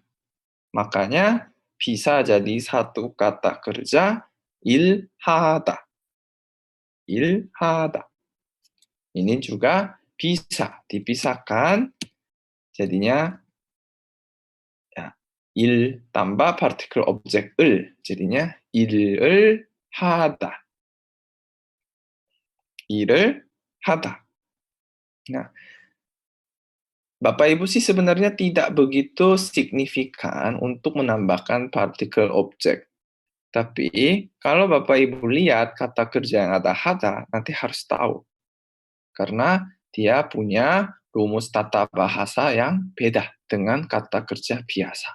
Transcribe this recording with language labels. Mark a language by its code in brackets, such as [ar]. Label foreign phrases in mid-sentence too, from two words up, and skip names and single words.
[id] Makanya bisa jadi satu kata kerja ilhada. Ilhada. Ini juga bisa dipisahkan. Jadinya ya, il tambah partikel objek 을. [ko] Jadinya 일을 하다. 일을 하다. [id] Nah, Bapak Ibu sih sebenarnya tidak begitu signifikan untuk menambahkan partikel objek. Tapi kalau Bapak Ibu lihat kata kerja yang ada hada, nanti harus tahu. Karena dia punya rumus tata bahasa yang beda dengan kata kerja biasa.